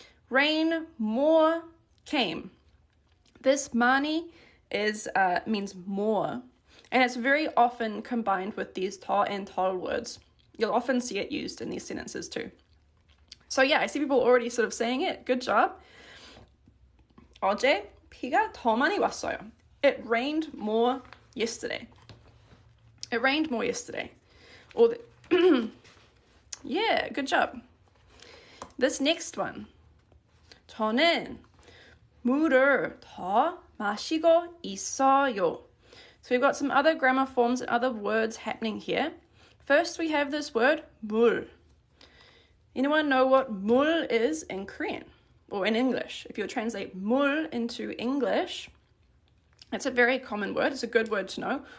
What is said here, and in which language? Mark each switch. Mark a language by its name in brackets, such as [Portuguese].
[English] Rain more came. This 많이 is means more, and it's very often combined with these 더 and 덜 words. You'll often see it used in these sentences too. So yeah, I see people already sort of saying it. Good job. [Korean] 어제 비가 더 많이 왔어요. [English] It rained more yesterday. It rained more yesterday. Or yeah, good job. This next one. [Korean] 저는 물을 더 마시고 있어요. [English] So we've got some other grammar forms and other words happening here. First, we have this word 물. Anyone know what 물 is in Korean or in English? If you translate 물 into English, it's a very common word. It's a good word to know.